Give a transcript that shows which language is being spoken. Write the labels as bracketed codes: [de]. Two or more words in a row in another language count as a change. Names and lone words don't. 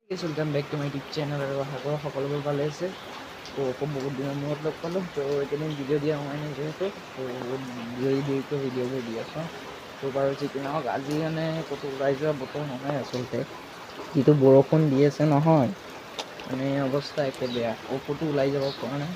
[en] Welcome back to my YouTube channel [hi] और आशा [as] সকলোবোৰ ভালে আছে। তো বহুত দিনৰ মূৰত লগ পালোঁ। তো এইকেইদিন ভিডিঅ' দিয়া হোৱাই নাই যিহেতু তো দেৰিকৈ ভিডিঅ'বোৰ দি আছোঁ। তো বাৰু যিকি নহওক আজি মানে ক'তো ওলাই যোৱা বতৰ নহয় আচলতে, যিটো বৰষুণ দি আছে নহয় মানে অৱস্থা একে বেয়া, ক'তো ওলাই যাব পৰা নাই।